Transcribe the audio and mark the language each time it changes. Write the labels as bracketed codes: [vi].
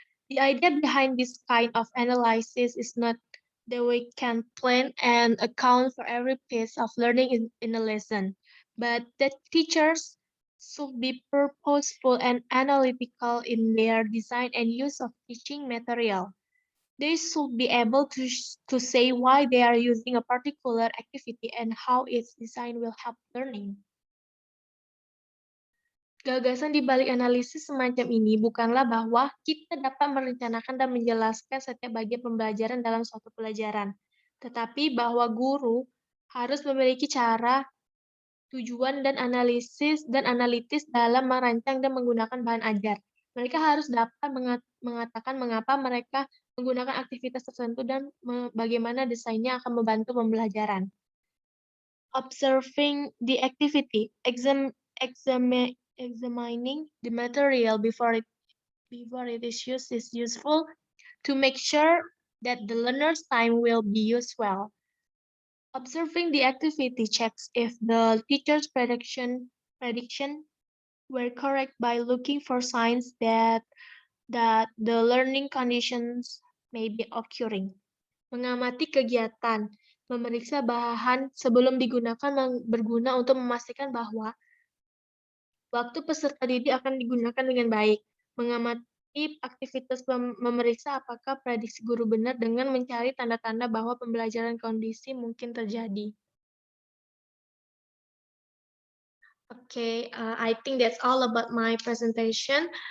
[en] The idea behind this kind of analysis is not that we can plan and account for every piece of learning in a lesson, but that teachers should be purposeful and analytical in their design and use of teaching material. They should be able to say why they are using a particular activity and how its design will help learning. [id] Gagasan di balik analisis semacam ini bukanlah bahwa kita dapat merencanakan dan menjelaskan setiap bagian pembelajaran dalam suatu pelajaran, tetapi bahwa guru harus memiliki cara, tujuan, dan analitis dalam merancang dan menggunakan bahan ajar. Mereka harus dapat mengatakan mengapa mereka menggunakan aktivitas tertentu dan bagaimana desainnya akan membantu pembelajaran. [en] Observing the activity, examining the material before it is used is useful to make sure that the learner's time will be used well. Observing the activity checks if the teacher's prediction were correct by looking for signs that the learning conditions may be occurring. [id] Mengamati kegiatan, memeriksa bahan sebelum digunakan berguna untuk memastikan bahwa Waktu peserta didik akan digunakan dengan baik. Mengamati aktivitas memeriksa apakah prediksi guru benar dengan mencari tanda-tanda bahwa pembelajaran kondisi mungkin terjadi. [en] Okay, I think that's all about my presentation.